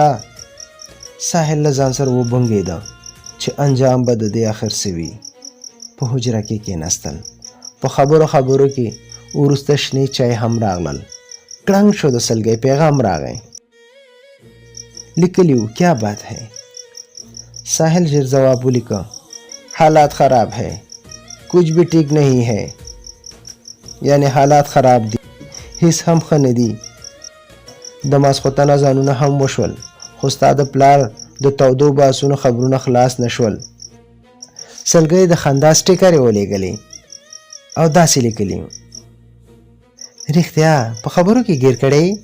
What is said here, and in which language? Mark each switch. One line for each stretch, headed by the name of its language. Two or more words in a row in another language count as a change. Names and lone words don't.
Pashto: ساحل له ځان سره وبنګېده چې انجام به د دې آخر څه وي. په حجره کې کېناستل. په خبرو کې وروسته شنې چای هم راغلل. کړنګ شو د سلګۍ پیغام راغی. لیکلی و
Urdu: کیا بات ہے؟
Pashto: ساحل ژر جواب ولیکه
Urdu: حالات خراب ہے کچھ بھی ٹھیک نہیں ہے.
Pashto: یعنی حالات خراب دي هیڅ هم ښه نه دي. د ماسخوتنه ځانونه هم وشول خو ستا د پلار د تودو باسونو خبرونه خلاص نشول. سلګۍ د خندا سټیکرې ولېږلې او داسې لیکلي رښتیا په خبرو کې ګیر کړی.